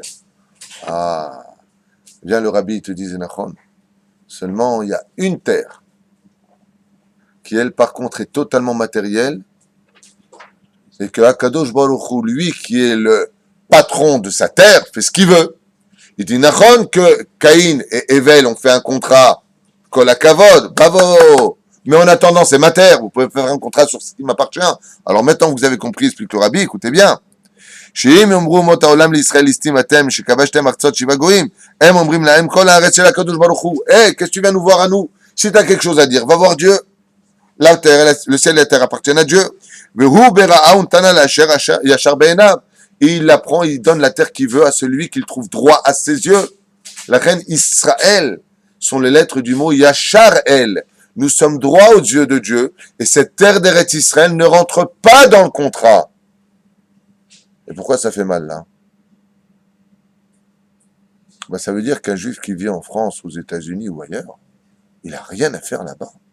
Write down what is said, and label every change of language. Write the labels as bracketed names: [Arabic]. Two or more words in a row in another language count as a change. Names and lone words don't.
[French] Ah, vient le Rabbi, il te dit, Zénachon, seulement il y a une terre qui, elle, par contre, est totalement matérielle, et que [Hebrew] הקדוש ברוך הוא, [French] lui, qui est le patron de sa terre, fait ce qu'il veut. Il dit, Nachon, que Caïn et Evel ont fait un contrat, [Hebrew] כל הכבוד, [French] bravo! Mais en attendant, c'est ma terre, vous pouvez faire un contrat sur ce qui m'appartient. Alors maintenant que vous avez compris, explique le Rabbi, écoutez bien. [Hebrew] שאם יאמרו אומות העולם לישראל ליסטים אתם שכבשתם ארצות שבעה גויים הם אומרים להם כל הארץ של הקדוש ברוך הוא. [French] Qu'est-ce que tu viens nous voir à nous? Si tu as quelque chose à dire, va voir Dieu. La terre, le ciel et la terre appartiennent à Dieu. [Hebrew] והוא ברעה ונתנה לאשר ישר בעיניו. [French] Et il la prend, il donne la terre qu'il veut à celui qu'il trouve droit à ses yeux. La reine Israël sont les lettres du mot Yachar El. Nous sommes droits aux yeux de Dieu et cette terre d'Eretz Israël ne rentre pas dans le contrat. Et pourquoi ça fait mal là? Ça veut dire qu'un juif qui vit en France, aux États-Unis ou ailleurs, il n'a rien à faire là-bas.